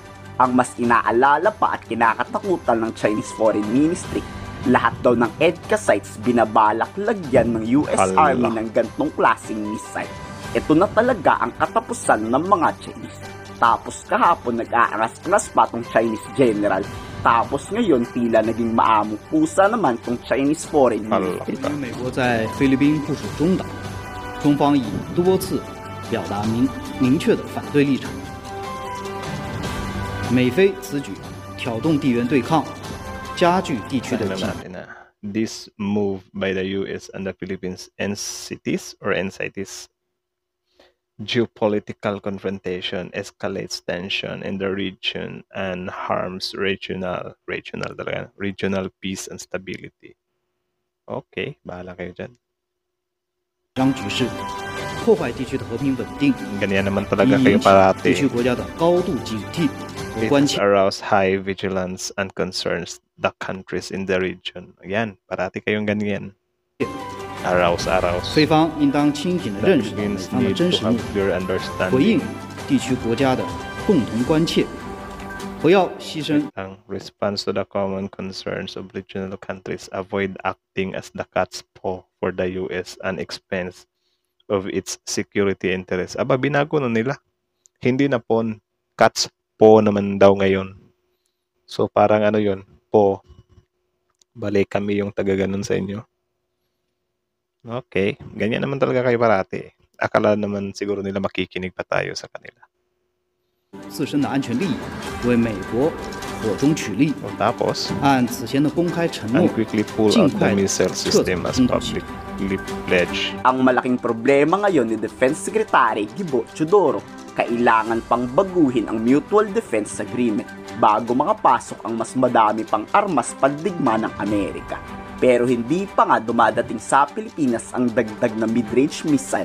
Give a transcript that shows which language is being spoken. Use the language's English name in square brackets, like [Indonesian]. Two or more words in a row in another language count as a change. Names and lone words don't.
[Filipino] Ang mas inaalala pa at kinakatakutan ng Chinese Foreign Ministry, lahat daw ng EDCA sites binabalak lagyan ng US Army ng gantong klaseng missile. Ito na talaga ang katapusan ng mga Chinese. Tapos kahapon nag-aangas-angas pa tong [English] Chinese general. [Filipino] Tapos ngayon tila naging maamong pusa naman tong Chinese Foreign Ministry. [Chinese] 美国在菲律宾部署中导，中方已多次表达明确的反对立场。美菲此举挑动地缘对抗，加剧地区的紧张。 [English] This move by the US and the Philippines entities geopolitical confrontation escalates tension in the region and harms regional peace and stability. [Filipino] Okay, bahala kayo dyan. [Chinese] 局势，破坏地区的和平稳定， [Filipino] Ganyan naman talaga kayo parati. [Chinese] 地区国家的高度警惕和关 It 切。 [English] arouse high vigilance and concerns the countries in the region. [Filipino] Ayan, parati kayong ganyan. Arouse. [Chinese] 菲方应当清醒地认识到美 Philippines 方的 need 真 to 实 have 目的， clear 回应 understanding. 地区国家的共同关切，不要牺牲 [English] Ang response to the common concerns of regional countries, avoid acting as the cat's paw for the US and expense of its security interests. [Filipino] Aba, binago na nila. Hindi na pon, [English] cat's paw [Filipino] naman daw ngayon. So parang ano yun, paw. Balik kami yung taga-ganon sa inyo. Okay, ganyan naman talaga kayo parati. Akala naman siguro nila makikinig pa tayo sa kanila. [Chinese] 自身的安全利益，为美国火中取栗， [Filipino] O tapos, [Chinese] 按此前的公开承 and 诺， [English] quickly pull [Chinese] 尽 [English] out the [Chinese] 快 missile 撤 system 走 as 中导系统。 [English] publicly pledged. [Filipino] Ang malaking problema ngayon ni Defense Secretary Gibo Chodoro, kailangan pang baguhin ang Mutual Defense Agreement bago makapasok ang mas madami pang armas pandigma ng Amerika. Pero hindi pa nga dumadating sa Pilipinas ang dagdag na [English] mid-range missile.